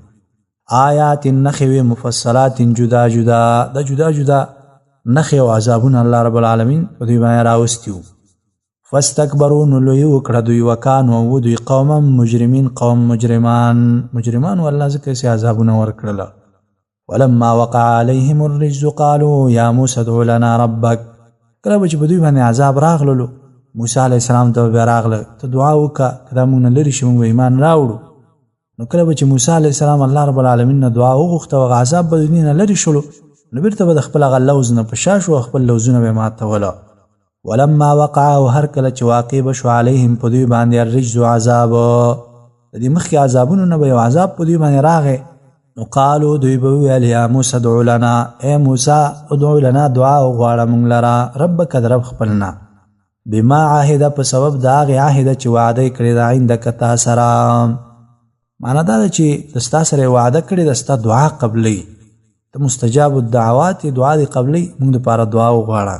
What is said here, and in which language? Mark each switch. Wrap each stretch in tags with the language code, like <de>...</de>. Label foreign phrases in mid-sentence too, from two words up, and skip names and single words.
<ps>آیات نښې وې مفصلات جدا جدا، د جدا جدا نښې او عذابونه الله رب العالمین په دوی باندې راوستي وو. فاستکبروا نو لوی وکړه دوی، وکانو و دوی</ps> <ar>قوما مجرمین،</ar> <ps>قوم مجرمان والله ځکه چې عذابونه ورکړله.</ps> <ar>ولما وقع عليهم الرجز قالوا يا موسى ادع لنا ربك.</ar> <ps>کله چې په دوی باندې عذاب راغللو موسی علیه السلام ته بیا راغله ته دعا وکړه که دا موږ نه لرې شي موږ به ایمان راوړو. نو کله چې موسی علیه السلام الله رب العالمین نه دعا وغوښته او هغه عذاب به د دوی نه لرې شولو نو بیرته به د خپل هغه لوز نه په شا شو او خپل لوزونه به ماتوله.</ps> <ar>ولما وقع</ar> <ps>او هر کله چې واقع به شو علیهم په دوی باندې الرجز عذاب، د دې مخکې عذابونو نه به یو عذاب په دوی باندې راغی. نو قالو دوی به ویل</ps> <ar>یا موسی ادع لنا،</ar> <ps>ای موسی</ps> <ar>ادع لنا</ar> <ps>دعا وغواړه موږ لره ربک د رب خپلنا،</ps> <ar>بما عهد</ar> <ps>په سبب د هغې عهده چې وعده یې کړې ده عندک تا سره. معنا دا ده چې د ستا سره یې وعده کړې ده ستا دعا قبلوي، ته</ps> <ar>مستجاب الدعوات</ar> <ps>دعا دې قبلوي، موږ دپاره دعا وغواړه.</ps>